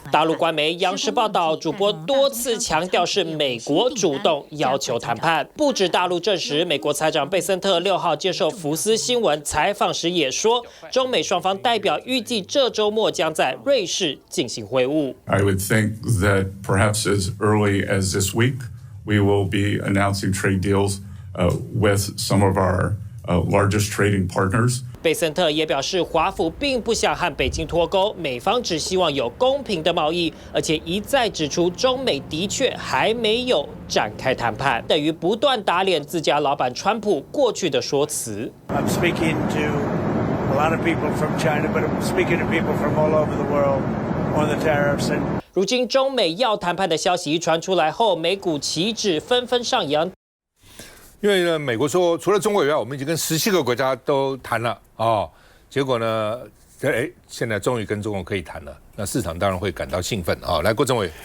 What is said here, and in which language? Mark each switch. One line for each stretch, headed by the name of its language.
Chinese: 大陆官媒央视报道，主播多次强调是美国主动要求谈判。不止大陆证实，美国财长贝森特6号接受福斯新闻采访时也说，中美双方代表预计这周末将在瑞士进行会晤。
English: I would think that perhaps as early as this week, we will be announcing trade deals with some of our largest trading partners.
Chinese: 贝森特也表示，华府并不想和北京脱钩，美方只希望有公平的贸易，而且一再指出中美的确还没有展开谈判，等于不断打脸自家老板川普过去的说辞。
English: I'm speaking to a lot of people from China, but I'm speaking to people from all over the world.
Chinese: 如今中美要谈判的消息传出来后，美股期指纷纷上扬。因为呢，美国说除了中国以外，我们已经跟17个国家都谈了哦。结果呢，现在终于跟中国可以谈了，那市场当然会感到兴奋啊。来，郭政委，